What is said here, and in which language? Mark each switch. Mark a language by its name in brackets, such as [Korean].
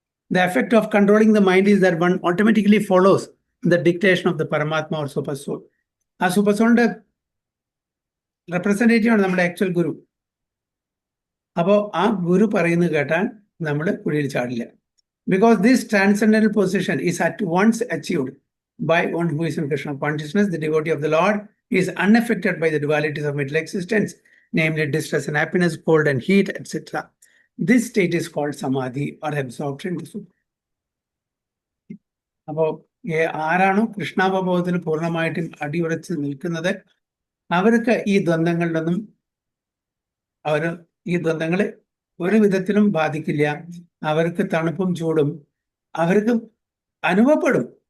[English] The effect of controlling the mind is that one automatically follows the dictation of the Paramatma or Super Soul. [Malayalam] ആ super സോളിന്റെ representative ആണ് നമ്മുടെ actual ഗുരു. അപ്പോൾ ആ ഗുരു പറയുന്നത് കേട്ടാൽ നമ്മൾ കുഴിയിൽ ചാടില്ല. [English] Because this transcendental position is at once achieved by one who is in Krishna consciousness, the devotee of the Lord is unaffected by the dualities of material existence, namely distress and happiness, cold and heat, etc. This state is called samadhi or absorption into Sukham. [Malayalam] അപ്പോൾ ആരാണോ കൃഷ്ണാവബോധത്തിൽ പൂർണ്ണമായിട്ടും അടിയുറച്ച് നിൽക്കുന്നത് അവർക്ക് ഈ ദ്വന്ദ്ങ്ങളിലൊന്നും ഈ ദ്വന്ദ്ങ്ങളെ ഒരു വിധത്തിലും ബാധിക്കില്ല. അവർക്ക് തണുപ്പും ചൂടും അവർക്ക് അനുഭവപ്പെടും.